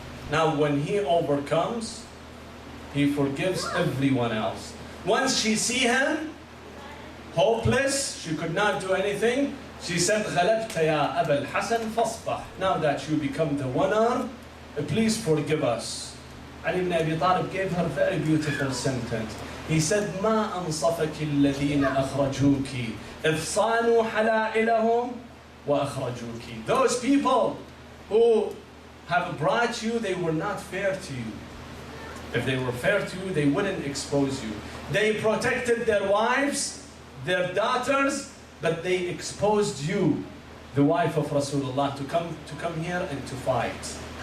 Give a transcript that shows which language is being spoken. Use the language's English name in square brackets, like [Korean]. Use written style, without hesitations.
[English] Now when he overcomes, he forgives everyone else. Once she see him, hopeless, she could not do anything, she said, [Arabic] غَلَبْتَ يَا أَبَا الْحَسَنِ فَاصْفَحْ. [English] Now that you become the winner, please forgive us. Ali ibn Abi Talib gave her a very beautiful sentence. He said, [Arabic] مَا أَنصَفَكِ الَّذِينَ أَخْرَجُوكِ إِذْ صَانُوا حَلَائِلَهُمْ وَأَخْرَجُوكِ. [English] Those people who have brought you, they were not fair to you. If they were fair to you, they wouldn't expose you. They protected their wives, their daughters, but they exposed you. the wife of Rasulullah, to come here and to fight.